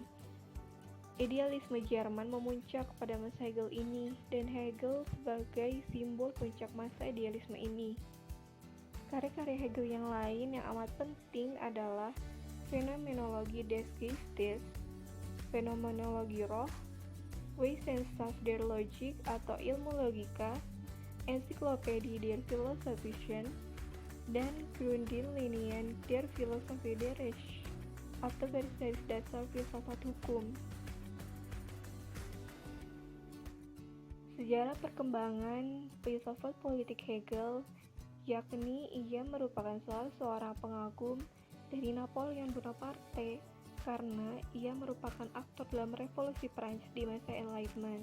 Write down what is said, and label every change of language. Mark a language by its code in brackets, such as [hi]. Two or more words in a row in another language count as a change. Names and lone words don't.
[id] Idealisme Jerman memuncak pada masa Hegel ini, dan Hegel sebagai simbol puncak masa idealisme ini. Karya-karya Hegel yang lain yang amat penting adalah Phänomenologie des Geistes, Fenomenologi Roh, Wissenschaft der Logik atau ilmu logika, Enzyklopädie der Philosophischen, dan Grundlinien der Philosophie der Recht atau garis-garis dasar filsafat hukum. Sejarah perkembangan filsafat politik Hegel, yakni ia merupakan salah seorang pengagum dari Napoleon Bonaparte karena ia merupakan aktor dalam revolusi Prancis di masa Enlightenment.